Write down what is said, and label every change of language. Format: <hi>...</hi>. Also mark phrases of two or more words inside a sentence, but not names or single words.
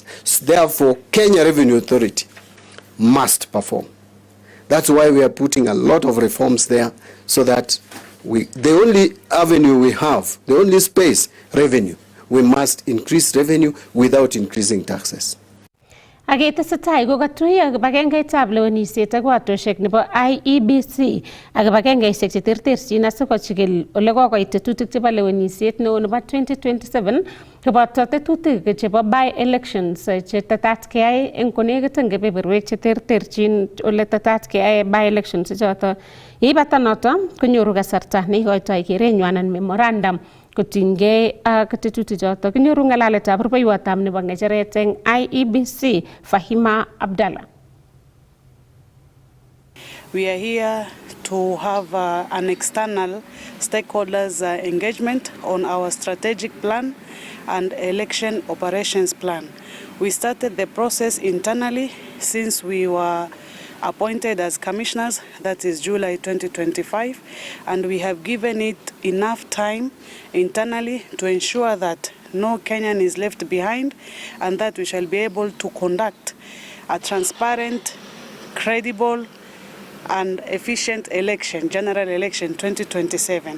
<en>So therefore, Kenya Revenue Authority must perform. That's why we are putting a lot of reforms there, so that the only avenue we have, the only space, revenue. We must increase revenue without increasing taxes.</en> <kln>Agetesetai kokatuiyo kibagengeitab lewenisiet ak watosiek nebo IEBC ak kibagengeisiek cheterterchin asikochigil ole kokoit tetutik chebo lewenisiet neo nebo 2027 koboto tetutik chebo by-elections chetetat keyai eng konekit eng kebeberwek cheterterchin ole tetat keyai by-elections choto. Yeibata noto konyoru kasarta neikoitoi kerenywan anan memorandum kotinygei ak tetutik choto. Kinyoru ng'alaletab rubeiwotab nebo ng'echeret eng IEBC Fahima Abdallah.</kln> <en>We are here to have an external stakeholders engagement on our strategic plan and election operations plan. We started the process internally since we were appointed as commissioners, that is July 2025, and we have given it enough time internally to ensure that no Kenyan is left behind, and that we shall be able to conduct a transparent, credible, and efficient election, general election 2027.</en>